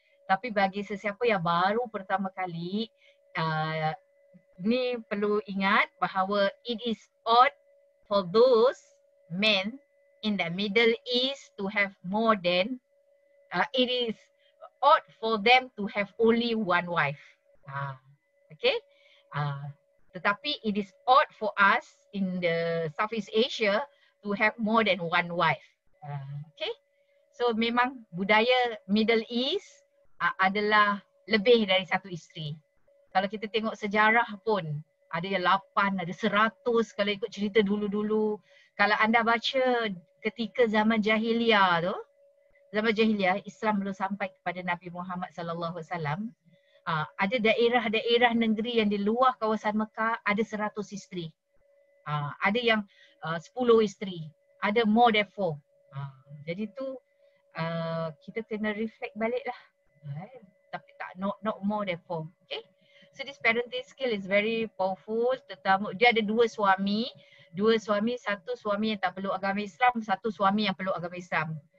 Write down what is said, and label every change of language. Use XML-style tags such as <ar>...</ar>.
<ms>Tapi bagi sesiapa yang baru pertama kali, ni perlu ingat bahawa</ms> <en>it is odd for those men in the Middle East to have more than, it is odd for them to have only one wife. Okay?</en> <ms>Tetapi</ms> <en>it is odd for us in the Southeast Asia to have more than one wife. Okay.</en> <ms>So memang budaya Middle East adalah lebih dari satu isteri. Kalau kita tengok sejarah pun ada yang 8, ada 100 kalau ikut cerita dulu-dulu. Kalau anda baca ketika zaman jahiliyah tu, zaman jahiliyah Islam belum sampai kepada Nabi Muhammad sallallahu alaihi wasallam. Ada daerah-daerah negeri yang di luar kawasan Mekah ada 100 isteri. Ada yang 10 isteri, ada</ms> <en>more than 4.</en> <ms>Jadi tu kita kena reflect balik lah. Tapi tak</ms> <en>not more than 4. Okay. So this parenting skill is very powerful.</en> <ms>Terutama dia ada 2 suami, satu suami yang tak peluk agama Islam, satu suami yang peluk agama Islam.</ms>